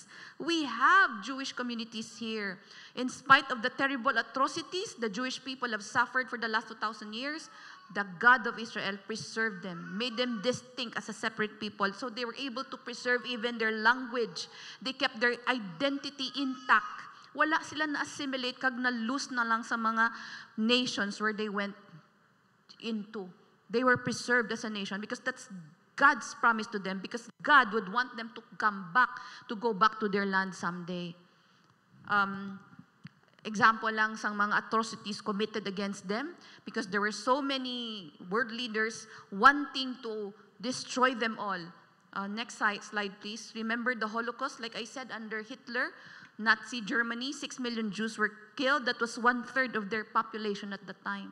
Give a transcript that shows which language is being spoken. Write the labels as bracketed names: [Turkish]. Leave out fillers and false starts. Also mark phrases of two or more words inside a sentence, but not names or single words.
[English] We have Jewish communities here. In spite of the terrible atrocities the Jewish people have suffered for the last 2,000 years, the God of Israel preserved them, made them distinct as a separate people. So they were able to preserve even their language. They kept their identity intact. [Hiligaynon] Wala sila na-assimilate kag na-lose na lang sa mga nations [English] where they went into. They were preserved as a nation because that's God's promise to them, because God would want them to come back, to go back to their land someday. Example [Hiligaynon] lang sa mga [English] atrocities committed against them because there were so many world leaders wanting to destroy them all. Next slide, please. Remember the Holocaust? Like I said, under Hitler, Nazi Germany, 6 million Jews were killed. That was 1/3 of their population at the time.